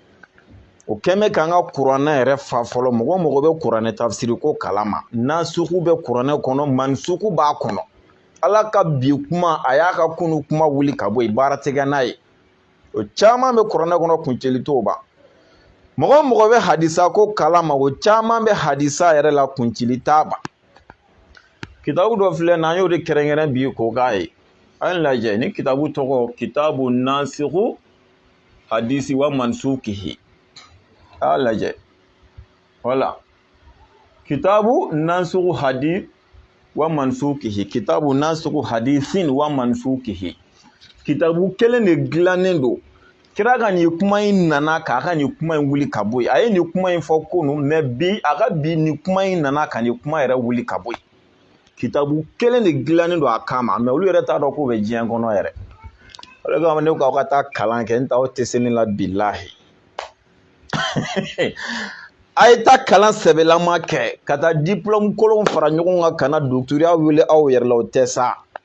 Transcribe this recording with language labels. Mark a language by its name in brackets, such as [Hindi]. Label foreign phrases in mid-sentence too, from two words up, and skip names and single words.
[Bambara] o kɛn bɛ k'an ka kuranɛ yɛrɛ fa fɔlɔ mɔgɔ mɔgɔ bɛ kuranɛ tafsiri ko kalama nasuku bɛ kuranɛ kɔnɔ mansuku b'a kɔnɔ ala ka bi kuma a y'a ka kunu kuma wuli ka bɔ yen baara tɛ kɛ n'a ye o caman bɛ kuranɛ kɔnɔ kuncɛli t'o ban mɔgɔ mɔgɔ bɛ hadisa ko kalama o caman bɛ hadisa yɛrɛ la kuncɛli t'a ban kitabu dɔ filɛ n'an y'o de kɛrɛnkɛrɛn bi k'o k'a ye an lajɛ ni kitabu tɔgɔ kitabu nasihu hadisi wa mansukihi a lajɛ wala kitabu nasihu hadith wa mansukihi kitabu nasihu hadithin wa mansukihi kitabu kelen de dilannen don kira ka nin kuma in nana k'a ka nin kuma in wuli ka bɔ yen a ye nin kuma in fɔ kunu mɛ bi a ka bi nin kuma in nana ka nin kuma yɛrɛ wuli ka bɔ yen kitabu kelen de dilannen don a kama mɛ olu yɛrɛ t'a dɔn k'o bɛ diɲɛ kɔnɔ yɛrɛ o de kama ne ko aw ka taa kalan kɛ n t'aw tɛ se ne la bilahi a ye taa kalan sɛbɛlama kɛ ka taa diplôme kolon fara ɲɔgɔn kan ka na doctorat wele aw yɛrɛ la o tɛ sa